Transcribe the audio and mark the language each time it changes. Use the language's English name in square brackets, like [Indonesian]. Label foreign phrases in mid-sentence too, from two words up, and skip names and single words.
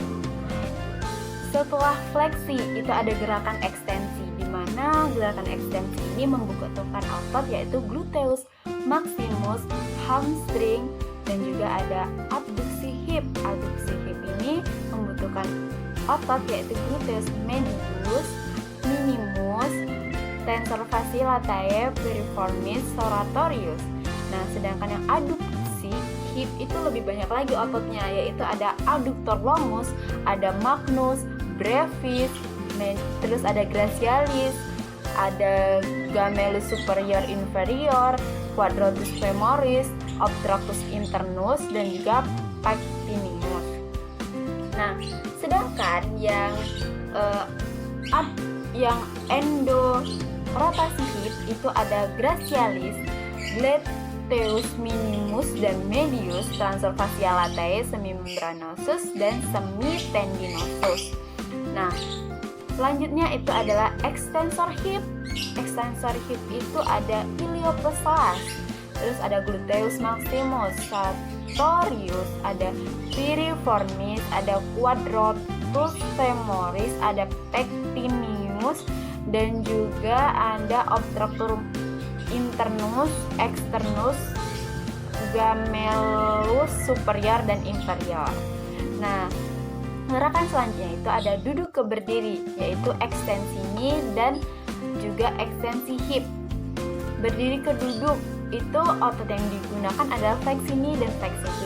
[Indonesian] Setelah fleksi itu ada gerakan ekstensi, di mana gerakan ekstensi ini membutuhkan otot yaitu gluteus maximus, hamstring, dan juga ada abduksi hip. Abduksi hip ini membutuhkan otot yaitu gluteus medius, minimus, tensor fasciae latae, piriformis, soratorius. Nah, sedangkan yang adduksi hip itu lebih banyak lagi ototnya, yaitu ada adductor longus, ada magnus, brevis, terus ada gracialis, ada gemellus superior inferior, quadratus femoris, obstructus internus, dan juga pectineus. Nah, sedangkan yang endorotasi hip itu ada gracialis, gluteus minimus dan medius, transversus fasciae latae, semimembranosus, dan semitendinosus. Nah, selanjutnya itu adalah extensor hip. Extensor hip itu ada iliopsoas, terus ada gluteus maximus, sartorius, ada piriformis, ada quadratus femoris, ada pectineus, dan juga ada obstructor internus, externus, gemellus superior dan inferior. Nah, Gerakan selanjutnya itu ada duduk ke berdiri, yaitu ekstensi knee dan juga ekstensi hip. Berdiri ke duduk, itu otot yang digunakan adalah fleksi knee dan fleksi hip.